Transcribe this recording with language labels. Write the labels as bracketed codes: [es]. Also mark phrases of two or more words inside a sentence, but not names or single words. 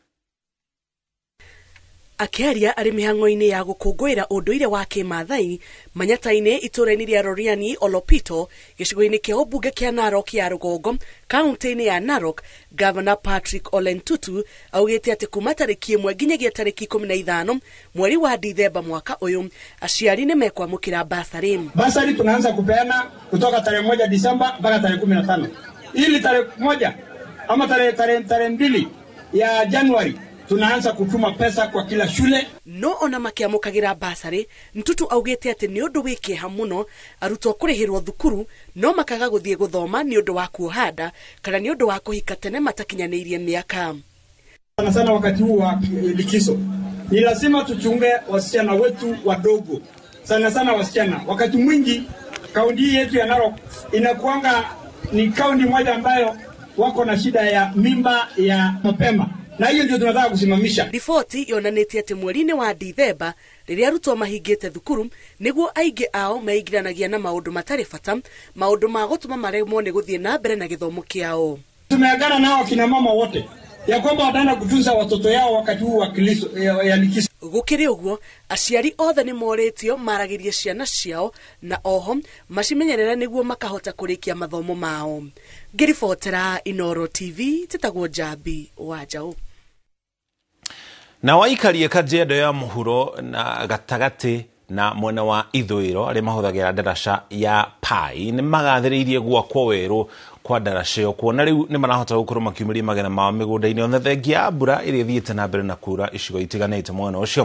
[ki] Akiaria ari mihango-ini ya gukungwira unduire wa Kimathai Manyata-ini itura-ini ria Roriani Olopito gicigo-ini kia ubunge kia Narok ya Rugongo kaunti-ini ya Narok, Governor Patrick Ole Ntutu augite ati kuma tariki 1 nginyagia tariki 15 mweri wa Dithemba mwaka uyu aciari ni mekwamukira basari. [sw] Basari tunaanza kupeana kutoka tarehe 1 Disemba mpaka tarehe 15. Ili tarehe 1 ama tarehe 2 ya Januari tunaanza kutuma pesa kwa kila shule. [ki] No ona makiamukagira basari, Ntutu augite ati ni undu wikiha muno arutwo kurihirwo thukuru no makaga guthie guthoma ni undu wa kuhanda kana ni undu wa kuhika tene matakinyanirie miaka. [sw] Sana wakati huu wa likizo ni lazima tuchunge wasichana wetu wadogo, sana wasichana. Wakati mwingi kaunti yetu ya Narok inakuanga ni kaunti moja ambayo wako na shida ya mimba ya mapema, na hiyo ndio tunataka kusimamisha. [ki] Ripoti yonanĩtie ati mweri-ini wa Dithemba riria arutwo mahingĩte thukuru niguo aingi ao meigiranagia na maundu matari bata, maundu ma gutuma maremwo ni guthie na mbere na githomo kiao. [sw] Tumeagana nao kina mama wote ya kwamba wataenda kutunza watoto yao wakati huu wa likizo. [ki] Gukiri uguo aciari othe ni moritio maragirie ciana ciao na oho macimenyerera niguo makahota kurikia mathomo mao. Ngiribotera Inooro TV titagwo Jambi wa Njau. Na waikarie Kajiado ya muhuro na gatagati na mwena wa ithwiro ari mahuthagira ndaraca ya Pai ni magathiriirie gwakwo weru kwa ndaraca yo kuona riu ni marahota gukorwo makiumiria magena mao migunda-ini ona thengia mbura iri thiite na mbere na kura icigo itiganite mwena ucio.